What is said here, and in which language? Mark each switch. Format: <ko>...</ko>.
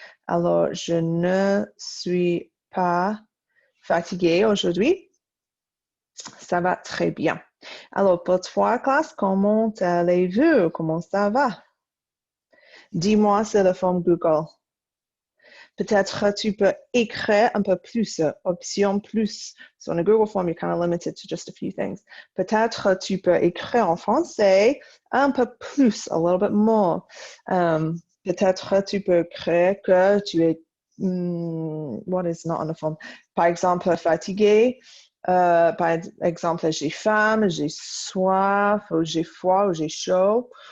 <fr>Alors, je ne suis pas fatiguée aujourd'hui. Ça va très bien. Alors, pour toi, classe, comment allez-vous? Comment ça va? Dis-moi sur la forme Google. Peut-être tu peux écrire un peu plus, option plus.</fr> <en>So on a Google form, you're kind of limited to just a few things.</en> <fr>Peut-être tu peux écrire en français un peu plus,</fr> <en>a little bit more.</en> <fr>Peut-être tu peux écrire que tu es,</fr> <en>what is not on the form?</en> <fr>Par exemple, fatigué. Par exemple, j'ai faim, j'ai soif, ou j'ai froid, ou j'ai chaud.</fr>